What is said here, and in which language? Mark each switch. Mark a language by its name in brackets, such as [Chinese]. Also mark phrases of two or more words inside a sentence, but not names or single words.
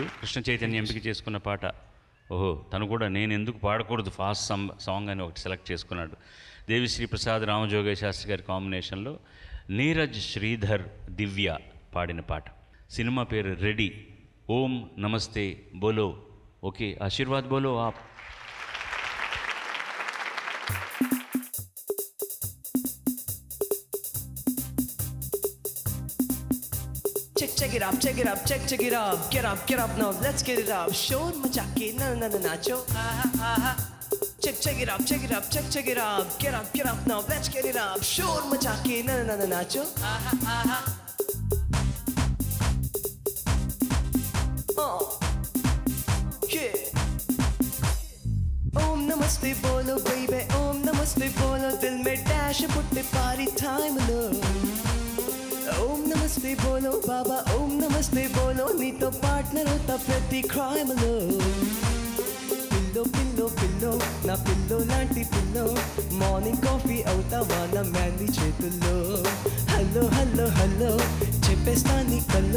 [Telugu] కృష్ణ చైతన్య ఎంపిక చేసుకున్న పాట, ఓహో తను కూడా నేను ఎందుకు పాడకూడదు [English] fast song [Telugu] అని ఒకటి సెలెక్ట్ చేసుకున్నాడు. దేవిశ్రీ ప్రసాద్ రామజోగయ్య శాస్త్రి గారి కాంబినేషన్లో నీరజ్ శ్రీధర్ దివ్య పాడిన పాట. సినిమా పేరు రెడీ. [Hindi] ओम नमस्ते बोलो. ओके, आशीर्वाद बोलो आप. [English] Check it up, check it up, check it up. Get up now, let's get it up. [Hindi] शोर मचा के ना नाचो. [English] Check it up, check it up, check it up. Get up now, let's get it up. [Hindi] शोर मचा के ना नाचो. [English] Yeah. [Hindi] ओम नमस्ते बोलो बेबी, ओम नमस्ते बोलो. दिल में डैश पुट्टे पार्टी टाइम लो. ओम नमस्ते बोलो बाबा, ओम नमस्ते बोलो. [Telugu] నీతో పార్ట్నర్ అవుతా ప్రతి క్రైమ్లో. పిల్లో పిల్లో పిల్లో, నా పిల్లో లాంటి పిల్లో. [English] morning coffee [Telugu] అవుతావా నా మ్యాండీ చేతుల్లో. హలో హలో హలో చెప్పేస్తా నీ కల్లో.